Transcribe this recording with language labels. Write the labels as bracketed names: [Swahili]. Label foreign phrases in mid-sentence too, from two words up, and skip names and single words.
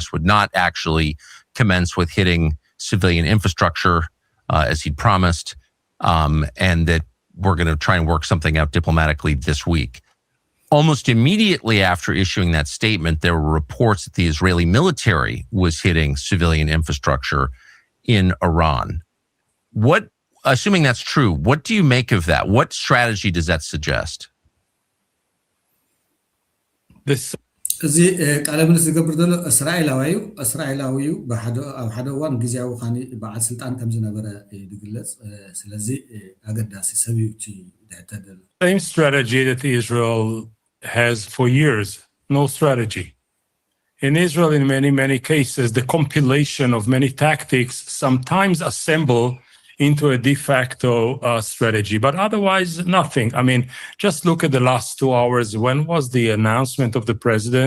[English] would not actually commence with hitting civilian infrastructure as he'd promised, and that we're going to try and work something out diplomatically this week. Almost immediately after issuing that statement, there were reports that the Israeli military was hitting civilian infrastructure in Iran. Assuming that's true, what do you make of that? What strategy does that suggest? [Tigrinya] እዚ ቃለ ምልልስ ዝገብር ዘሎ እስራኤላዊ ኣብ ሓደ እዋን ግዜያዊ ካኒ በዓል ስልጣን ከም ዝነበረ ይግለጽ ስለዚ ኣገዳሲ ሰብ እዩ እቲ ድሕተት ዘሎ [English] Same strategy that Israel has for years, no strategy. In Israel, in many cases, the compilation of many tactics sometimes assemble into a de facto strategy, but otherwise nothing. I mean, just look at the last 2 hours. When was the announcement of the president?